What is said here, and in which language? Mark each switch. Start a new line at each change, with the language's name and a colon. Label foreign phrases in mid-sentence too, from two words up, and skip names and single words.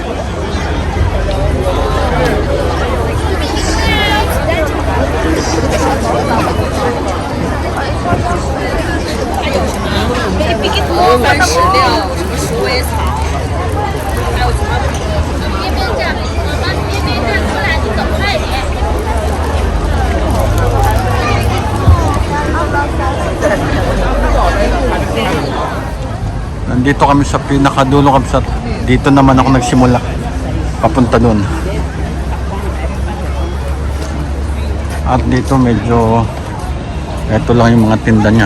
Chinese: 多番石榴，什么鼠尾草，还有什么？边边站，妈妈边边站出来，你走快点。
Filipino: Nandito kami sa pinakadulo Kamsat. Dito naman ako nagsimula. Papunta doon. At dito medyo ito lang yung mga tinda niya.